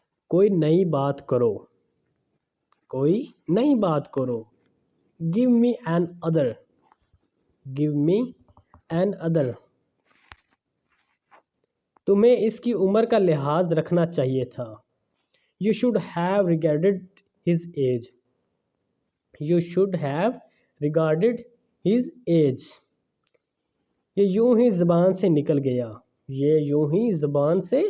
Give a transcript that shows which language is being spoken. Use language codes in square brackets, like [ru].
[hi] कोई नई बात करो। कोई नई बात करो। [en] Give me an other. Give me an other. [hi] तुम्हें इसकी उम्र का लिहाज रखना चाहिए था। [en] You should have regarded his age. You should have regarded his age. [hi] ये यूं ही ज़बान से निकल गया। ये यूं ही ज़बान से निकल गया। [en] It was just a slip of tongue.